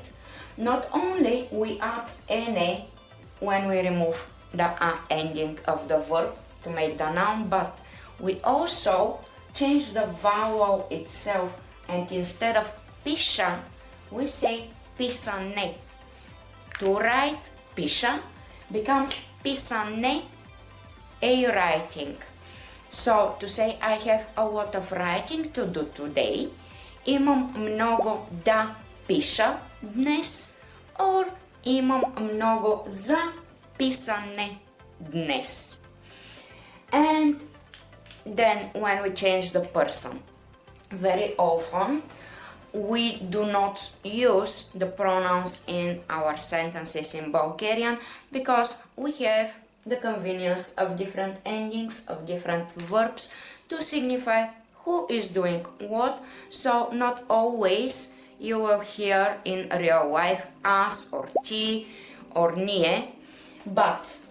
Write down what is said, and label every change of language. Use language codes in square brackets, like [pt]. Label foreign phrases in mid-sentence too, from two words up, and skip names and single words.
[en] Not only we add ene when we remove the a ending of the verb to make the noun, but we also change the vowel itself, and instead of пиша we say писане. To write пиша becomes писане, a writing. So to say I have a lot of writing to do today, [bg] имам много да пиша днес, or имам много за писане днес. [en] And then when we change the person, very often we do not use the pronouns in our sentences in Bulgarian because we have the convenience of different endings of different verbs to signify who is doing what, so not always you will hear in real life as or ti or nie, but